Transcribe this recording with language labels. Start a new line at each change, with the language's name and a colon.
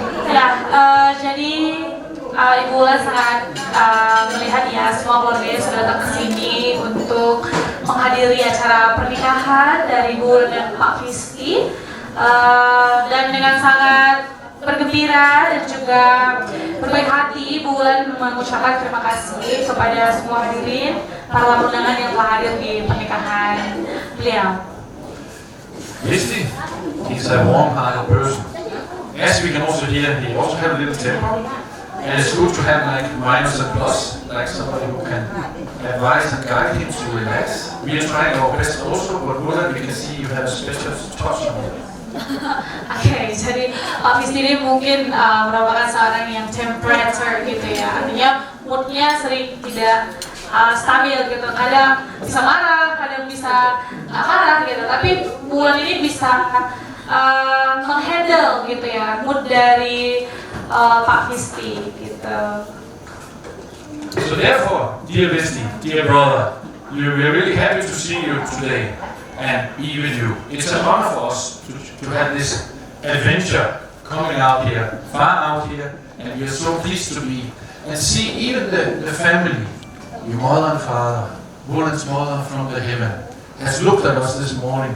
Indonesian: Ya, jadi Ibu Bulan sangat melihat ya semua keluarga sudah datang ke sini untuk menghadiri acara pernikahan dari Ibu Bulan dan Pak Visti, dan dengan sangat bergembira dan juga berbaik hati Ibu Bulan mengucapkan terima kasih kepada semua hadirin para undangan yang telah hadir di pernikahan beliau.
English: Visti, he's a warm-hearted person. As we can also hear, he also has a little temper. And it's good to have like minus and plus, like somebody who can advise and guide him to relax. We are trying our best also, but Bulan, we can see you have a special touch on him.
Indonesian: Oke, jadi Pak Visti ini mungkin merupakan seorang yang temperature gitu ya, artinya moodnya sering tidak stabil gitu, kadang bisa marah, kadang bisa nggak marah gitu, tapi Bulan ini bisa menghandle gitu ya mood dari Pak Visti gitu.
English: So therefore, dear Visti, dear brother, we are really happy to see you today and be with you. It's an honor for us to have this adventure coming out here, far out here, and we are so pleased to be and see even the family, your mother and father, Bulan's mother from the heaven, has looked at us this morning.